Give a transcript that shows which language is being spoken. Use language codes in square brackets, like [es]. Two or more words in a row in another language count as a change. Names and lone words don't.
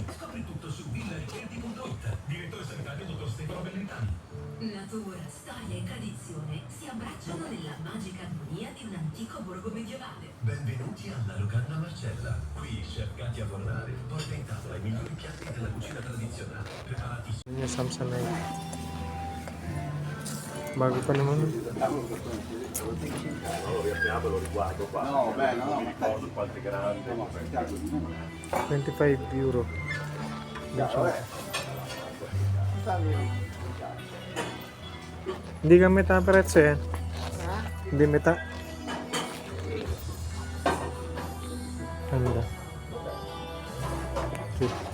[it] Scopri tutto su villaricerti.it. Direttore sanitario dottor Stefano Bellentani. Natura, storia e tradizione si abbracciano nella magica armonia di un antico borgo medievale. Benvenuti alla Locanda Marcella. Qui chef Katia Fornare porta in tavola i migliori piatti della cucina tradizionale, preparati [tl] Yun yung Samsonite. Bago pa naman. [it] Lo riguardo qua. No, beh, no, ma Ricordo quanto è grande. 25 euro. [tl] Hindi ka [it] meta prezzo [tl] yan. Hindi meta. Ganda. Cute.